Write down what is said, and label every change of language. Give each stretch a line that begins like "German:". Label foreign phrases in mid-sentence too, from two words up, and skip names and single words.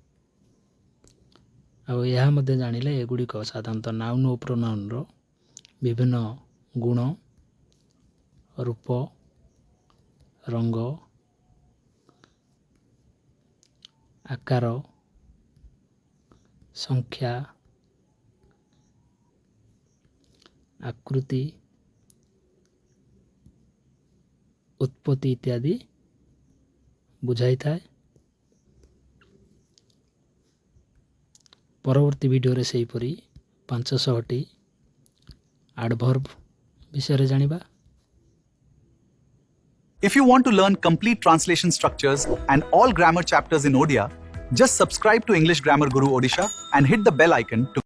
Odia: ଆଉ ଏହା ମଧ୍ୟ ଜାଣିଲେ ଏଗୁଡ଼ିକ ସାଧାରଣତଃ ନାଉନ୍ ଓ ପ୍ରୋନାଉନ୍ର ବିଭିନ୍ନ ଗୁଣ, ରୂପ, ରଙ୍ଗ, ଆକାର, ସଂଖ୍ୟା, ଆକୃତି, ଉତ୍ପତ୍ତି ଇତ୍ୟାଦି ବୁଝାଇଥାଏ। ପରବର୍ତ୍ତୀ ଭିଡ଼ିଓରେ ସେହିପରି 500ଟି ଆଡଭର୍ବ ବିଷୟରେ ଜାଣିବା।
English: If you want to learn complete translation structures and all grammar chapters in Odia, just subscribe to English Grammar Guru Odisha and hit the bell icon to